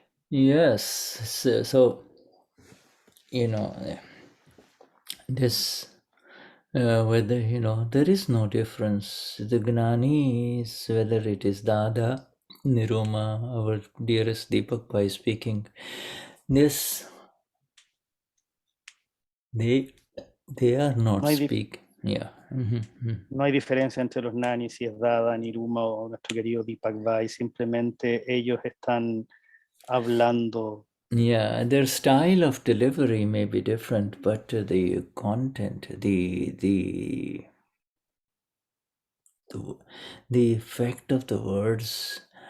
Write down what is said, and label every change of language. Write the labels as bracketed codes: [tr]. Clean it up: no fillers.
[en] Yes, so you know, this whether, you know, there is no difference. The Gnanis, whether it is Dada, Niruma, our dearest Deepak Bhai speaking, this they are not speaking. Yeah. [es] No hay diferencia entre los Gnani, si es Dada, Niruma o nuestro querido Deepak Bhai. Simplemente ellos están hablando. [en] Yeah, their style of delivery may be different, but the content, the effect of the words